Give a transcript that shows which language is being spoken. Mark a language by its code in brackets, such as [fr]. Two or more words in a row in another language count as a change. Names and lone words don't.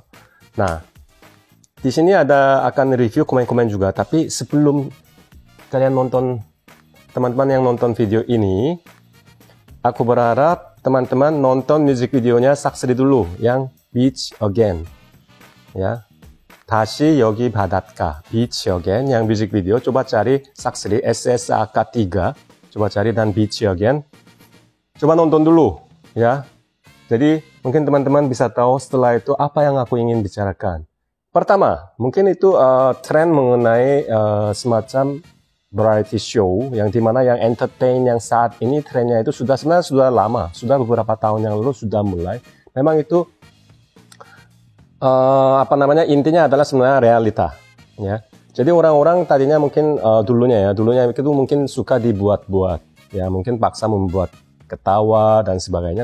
[id] Nah, di sini ada akan review komen-komen juga. Tapi sebelum kalian nonton, teman-teman yang nonton video ini, aku berharap teman-teman nonton [en] music videonya [id] Saksri dulu yang Beach Again. Ya, [ko] 다시 여기 바닷가, [id] Beach Again yang [en] music video. [id] Coba cari Saksri SSAK3, coba cari dan Beach Again. Coba nonton dulu ya. Jadi mungkin teman-teman bisa tahu setelah itu apa yang aku ingin bicarakan. Pertama, mungkin itu tren mengenai semacam [en] variety show [id] yang dimana yang entertain yang saat ini trennya itu sebenarnya sudah lama, sudah beberapa tahun yang lalu sudah mulai. Memang itu intinya adalah sebenarnya realita ya. Jadi orang-orang tadinya mungkin dulunya itu mungkin suka dibuat-buat ya, mungkin paksa membuat ketawa dan sebagainya.